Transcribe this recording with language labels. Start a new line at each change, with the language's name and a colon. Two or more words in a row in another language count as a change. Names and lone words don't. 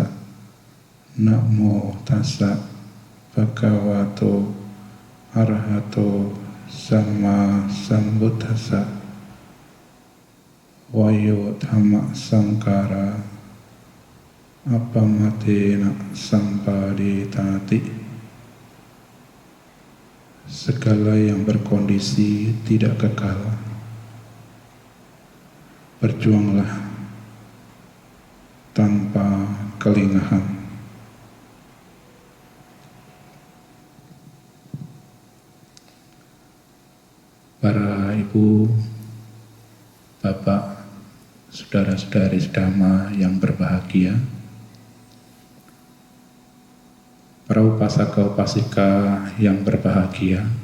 Pali: Namo tassa bhagavato arahato sama sambuddhassa. Wayo dhamma sangkara apamatena sampadetati.
Indonesian: Segala yang berkondisi tidak kekal. Berjuanglah tanpa kelingahan. Para ibu, bapak, saudara-saudari sedama yang berbahagia, para upasaka-upasika yang berbahagia,